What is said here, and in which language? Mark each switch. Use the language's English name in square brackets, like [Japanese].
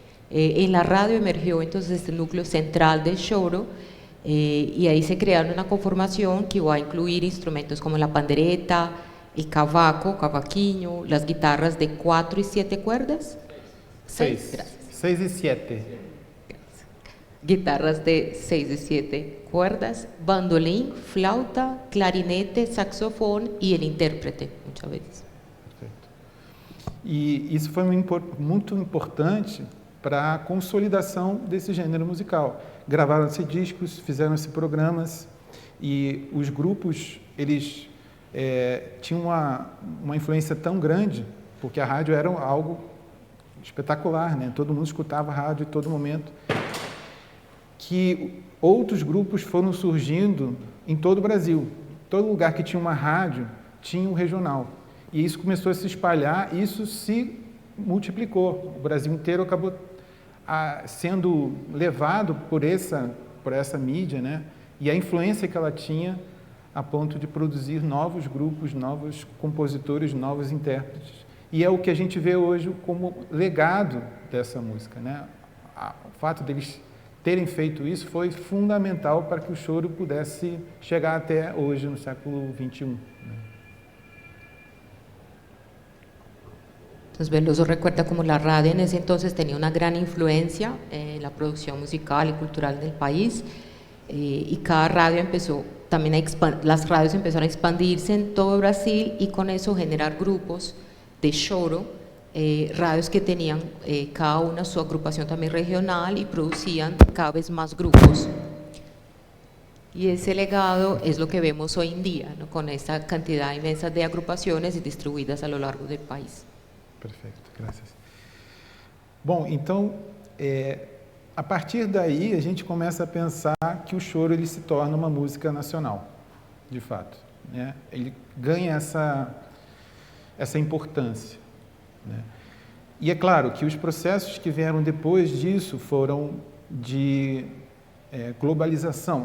[Spanish] En la radio emergió entonces este núcleo central del choro, y ahí se crearon una conformación que iba a incluir instrumentos como la pandereta, el cavaquinho, las guitarras de 4 y 7 cuerdas. 6. 6 y 7. Guitarras de 6 y 7 cuerdas, bandolín, flauta, clarinete, saxofón y el intérprete, muchas veces. [Portuguese] Perfeito. E isso foi muito importante para a consolidação desse gênero musical. Gravaram-se discos, fizeram-se programas, e os grupos, eles tinham uma influência tão grande, porque a rádio era algo espetacular, né? Todo mundo escutava a rádio em todo momento, que outros grupos foram surgindo em todo o Brasil. Todo lugar que tinha uma rádio tinha um regional. E isso começou a se espalhar, e isso se multiplicou. O Brasil inteiro acabou sendo levado por essa mídia, né? E a influência que ela tinha a ponto de produzir novos grupos, novos compositores, novos intérpretes. E é o que a gente vê hoje como legado dessa música, né? O fato deles terem feito isso foi fundamental para que o choro pudesse chegar até hoje, no século XXI. Né? [Spanish] Entonces Veloso recuerda como la radio en ese entonces tenía una gran influencia en la producción musical y cultural del país, y cada radio empezó también las radios empezaron a expandirse en todo Brasil y con eso generar grupos de choro, radios que tenían cada una su agrupación también regional y producían cada vez más grupos. Y ese legado es lo que vemos hoy en día, ¿no? Con esta cantidad inmensa de agrupaciones distribuidas a lo largo del país. [Portuguese] Perfeito, graças. Bom, então, a partir daí, a gente começa a pensar que o choro ele se torna uma música nacional, de fato. Né? Ele ganha essa importância. Né? E é claro que os processos que vieram depois disso foram de globalização.